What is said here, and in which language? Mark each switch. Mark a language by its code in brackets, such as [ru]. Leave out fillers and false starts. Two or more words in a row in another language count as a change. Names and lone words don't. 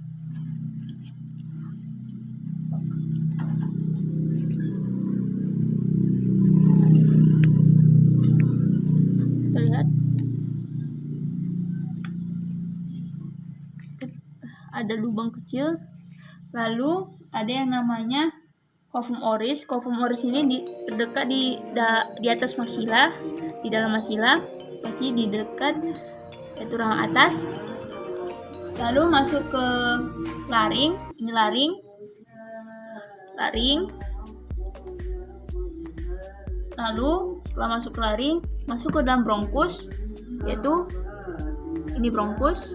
[id] Kita lihat ada lubang kecil. Lalu ada yang namanya [la] cavum oris. Cavum oris [id] ini terdekat di atas maksila, di dalam maksila, pasti di dekat yaitu rahang atas. Lalu masuk ke laring. Ini laring. Lalu setelah masuk ke laring, masuk ke dalam bronkus, yaitu ini bronkus.